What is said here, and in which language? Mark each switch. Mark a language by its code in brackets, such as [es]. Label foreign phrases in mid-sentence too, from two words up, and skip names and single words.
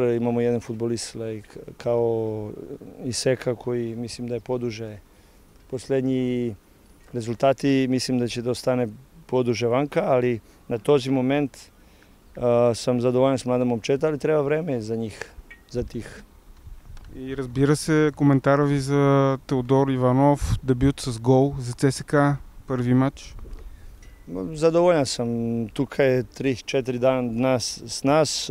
[mk] Имамо еден фудбалист као Исека кој мислим да е подуже. Последни резултати мислим да ќе да остане подуже ванка, али на този момент сам задоволен с млада момчета, али треба време за них, за тих. [bg] И разбира се, коментара ви за Теодор Иванов, дебют с гол за ЦСКА, първи матч. Задоволен съм. Тук е 3-4 дана с нас.